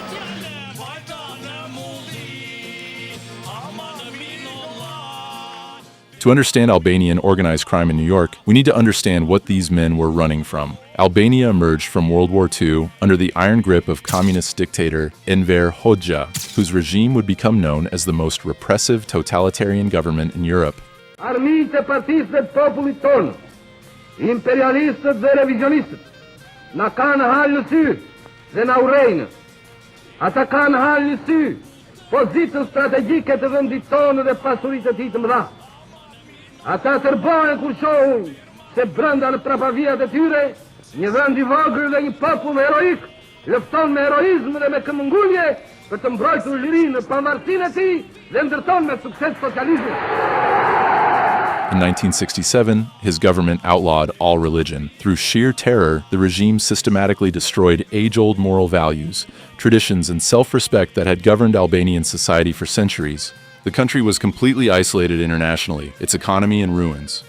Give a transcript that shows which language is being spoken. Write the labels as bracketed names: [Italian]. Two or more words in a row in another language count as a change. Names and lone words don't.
[English] To understand Albanian organized crime in New York, we need to understand what these men were running from. Albania emerged from World War II under the iron grip of communist dictator Enver Hoxha, whose regime would become known as the most repressive totalitarian government in Europe. [Albanian] Armiqtë e partisë dhe popullit tonë, imperialistët dhe revizionistët, na kanë halë në sy dhe na urrejnë. Ata kanë halë në sy pozitën strategjike të vendit tonë dhe pasuritë e tij të mëdha. Ata tërbohen kur shohin se brenda në prapavijat e tyre, një vend I vogël dhe një popull heroik lufton me heroizëm dhe me këmbëngulje për të mbrojtur lirinë në pavarësinë e tij dhe ndërton me sukses socializmin. [English] In 1967, his government outlawed all religion. Through sheer terror, the regime systematically destroyed age-old moral values, traditions, and self-respect that had governed Albanian society for centuries. The country was completely isolated internationally, its economy in ruins.